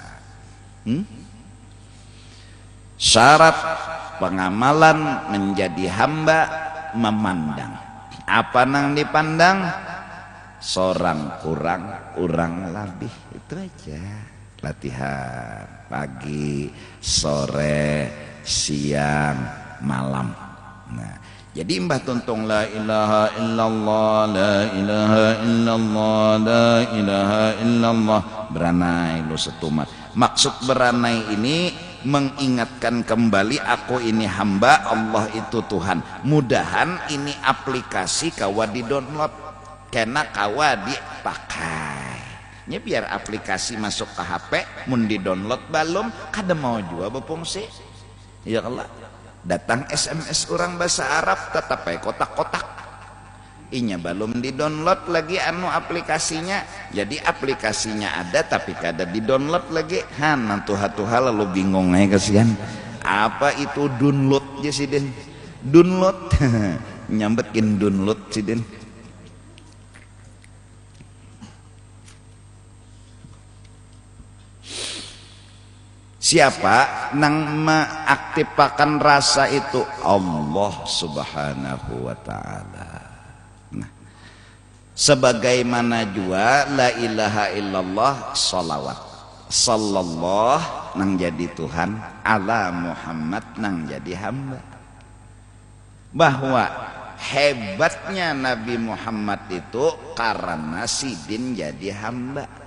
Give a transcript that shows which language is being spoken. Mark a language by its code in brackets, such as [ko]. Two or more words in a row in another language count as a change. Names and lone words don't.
[bjn] Syarat pengamalan menjadi hamba memandang. Apa nang dipandang? Seorang kurang, orang lebih. Itu aja. Latihan pagi, sore, siang, malam. Nah, jadi mbah tuntung [ar] لا إله إلا الله، لا إله إلا الله، لا إله إلا الله. [bjn] Beranai lu setumat. Maksud beranai ini mengingatkan kembali aku ini hamba, Allah itu Tuhan. Mudahan ini aplikasi kawa di download, kena kawa dipakai. Nya biar aplikasi masuk ke HP, mun di download balum, kada mau jua berfungsi. Ya Allah, datang SMS orang bahasa Arab tetap pakai kotak-kotak. Inya balum di download lagi anu aplikasinya. Jadi aplikasinya ada tapi kada di download lagi. Tuha lalu bingung aja kasihan. Apa itu download ya sih den? Download nyambetin download sih den. Siapa nang mengaktifkan rasa itu? [ar] الله سبحانه وتعالى. [bjn] Nah, sebagaimana jua [ar] لا إله إلا الله [bjn] salawat. Sallallahu nang jadi Tuhan, [ar] على محمد [bjn] nang jadi hamba. Bahwa hebatnya Nabi Muhammad itu karena sidin jadi hamba.